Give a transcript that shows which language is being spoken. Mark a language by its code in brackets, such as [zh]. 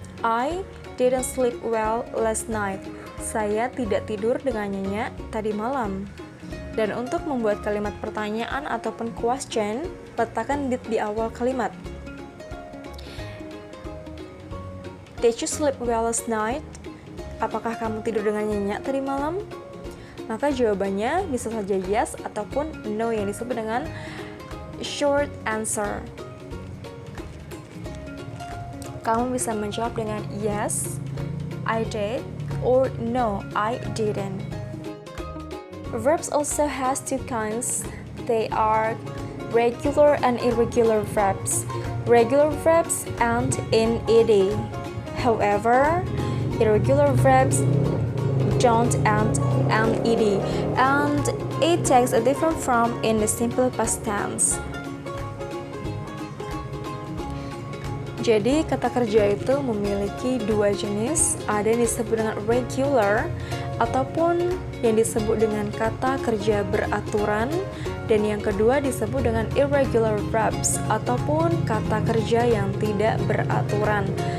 [en] I didn't sleep well last night. [id] Saya tidak tidur dengan nyenyak tadi malam. Dan untuk membuat kalimat pertanyaan ataupun question, letakkan did di awal kalimat. [en] Did you sleep well last night? [id] Apakah kamu tidur dengan nyenyak tadi malam? Maka jawabannya bisa saja yes ataupun no yang disebut dengan short answer. Kamu bisa menjawab dengan [en] yes, I did, or no, I didn't. Verbs also has two kinds. They are regular and irregular verbs. Regular verbs end in ed. However, irregular verbs don't end in ed, and it takes a different form in the simple past tense. [id] Jadi kata kerja itu memiliki dua jenis, ada yang disebut dengan regular ataupun yang disebut dengan kata kerja beraturan, dan yang kedua disebut dengan irregular verbs ataupun kata kerja yang tidak beraturan.